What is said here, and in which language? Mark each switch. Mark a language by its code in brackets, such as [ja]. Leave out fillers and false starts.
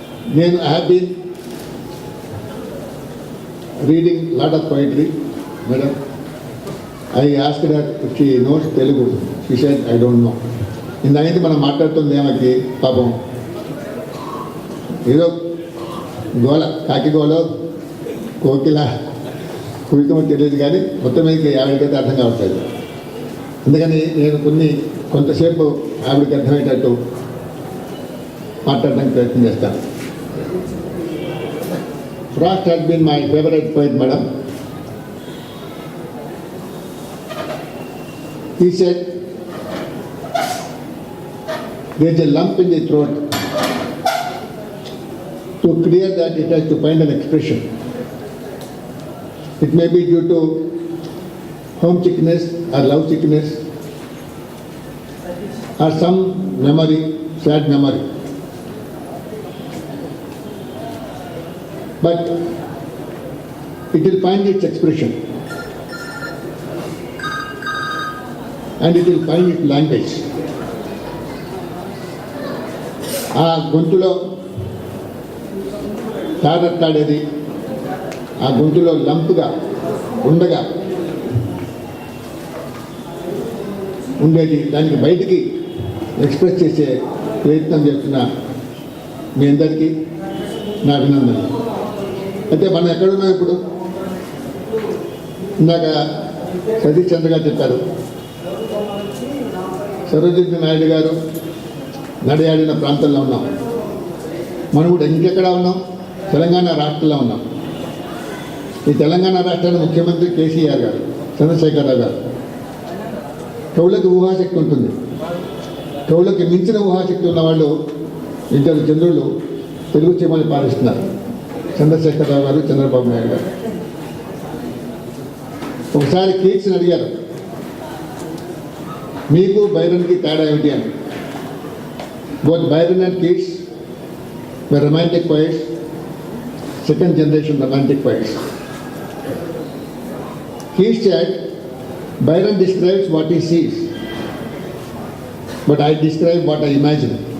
[en] I have been reading lot of poetry, madam. I asked her if she knows Telugu. She said, I don't know. [te] ఇందాక మనం మాట్లాడుతుంది ఏమకి పాపం ఏదో గోల కాకి గోల కోకిల కువితమో తెలియదు కానీ మొత్తం మీదకి ఆవిడకైతే అర్థం కావట్లేదు. అందుకని నేను కొంతసేపు ఆవిడకి అర్థమయ్యేటట్టు మాట్లాడడానికి ప్రయత్నం చేస్తాను. [en] Frost has been my favorite poet, madam. He said, there is a lump in the throat. To clear that, it has to find an expression. It may be due to homesickness or love sickness or some memory, sad memory. But it will find its expression and it will find its language. [te] ఆ గొంతులో తాడతాడేది, ఆ గొంతులో లంపుగా ఉండగా ఉండేది, దానికి బయటికి express చేసే ప్రయత్నం చేస్తున్న మీ అందరికీ నా అభినందనలు. అయితే మనం ఎక్కడున్నాం ఇప్పుడు? ఇందాక సతీష్ చంద్ర గారు చెప్పారు, సరోజిని నాయుడు గారు నడియాడిన ప్రాంతంలో ఉన్నాం. మనం కూడా ఇంకెక్కడ ఉన్నాం? తెలంగాణ రాష్ట్రంలో ఉన్నాం. ఈ తెలంగాణ రాష్ట్రానికి ముఖ్యమంత్రి కేసీఆర్ గారు, చంద్రశేఖరరావు గారు. కవులకు ఊహాశక్తి ఉంటుంది. కవులకు మించిన ఊహాశక్తి ఉన్నవాళ్ళు ఇద్దరు చంద్రులు తెలుగు చీమని పాలిస్తున్నారు, చంద్రశేఖరరావు గారు, చంద్రబాబు నాయుడు గారు. ఒకసారి కీట్స్ని అడిగారు, మీకు బైరన్కి తేడా ఏమిటి అని. [en] Both Byron and Keats were romantic poets, second generation romantic poets. Keats said, Byron describes what he sees, but I describe what I imagine.